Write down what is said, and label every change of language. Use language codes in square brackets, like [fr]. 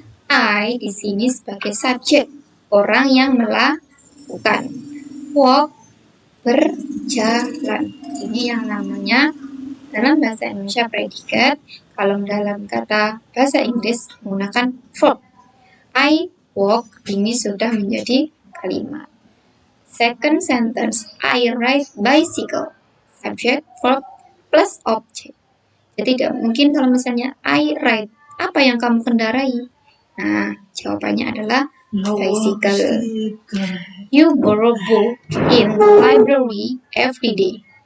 [id] I di sini sebagai subjek, orang yang melakukan. Walk, berjalan. Ini yang namanya dalam bahasa Indonesia predikat. Kalau dalam kata bahasa Inggris menggunakan verb. [en] I walk [id] ini sudah menjadi kalimat. [en] Second sentence, I ride bicycle. Subject, verb, plus object. [id] Jadi tidak mungkin kalau misalnya [en] I ride, [id] apa yang kamu kendarai? Nah, jawabannya adalah bicycle. [en] You borrow book in the library every day.